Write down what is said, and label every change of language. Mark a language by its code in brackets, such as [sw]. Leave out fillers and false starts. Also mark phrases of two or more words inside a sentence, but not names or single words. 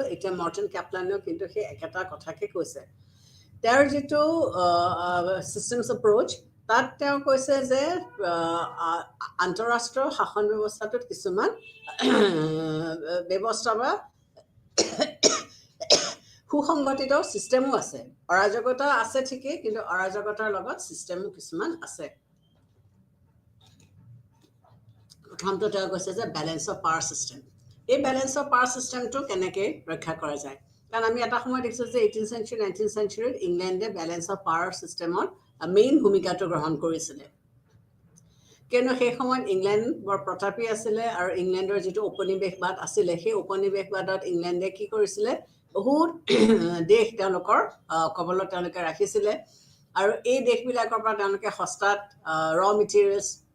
[as] এতিয়া মৰ্টন কেপলানেও কিন্তু সেই একেটা কথাকে কৈছে। তেওঁৰ যিটো [en] systems approach, [as] তাত তেওঁ কৈছে যে আন্তঃৰাষ্ট্ৰীয় শাসন ব্যৱস্থাটোত কিছুমান ব্যৱস্থা বা সুসংগঠিত ছিষ্টেমো আছে। অৰাজকতা আছে ঠিকেই, কিন্তু অৰাজকতাৰ লগত ছিষ্টেমো কিছুমান আছে। প্ৰথমটো তেওঁ কৈছে যে [en] balance of power system. [as] এই [en] balance of power systemটো [as] কেনেকৈ ৰক্ষা কৰা যায়? কাৰণ আমি এটা সময় দেখিছোঁ যে [en] 18th century 19th centuryত [as] ইংলেণ্ডে [en] balance of power systemত [as] মেইন ভূমিকাটো গ্ৰহণ কৰিছিলে। কিয়নো সেই সময়ত ইংলেণ্ড বৰ প্ৰতাপী আছিলে, আৰু ইংলেণ্ডৰ যিটো ঔপনিৱেশবাদ আছিলে, সেই ঔপনিৱেশবাদত ইংলেণ্ডে কি কৰিছিলে, বহুত দেশ তেওঁলোকৰ কবলত তেওঁলোকে ৰাখিছিলে, আৰু এই দেশবিলাকৰ পৰা তেওঁলোকে সস্তাত [en] raw materials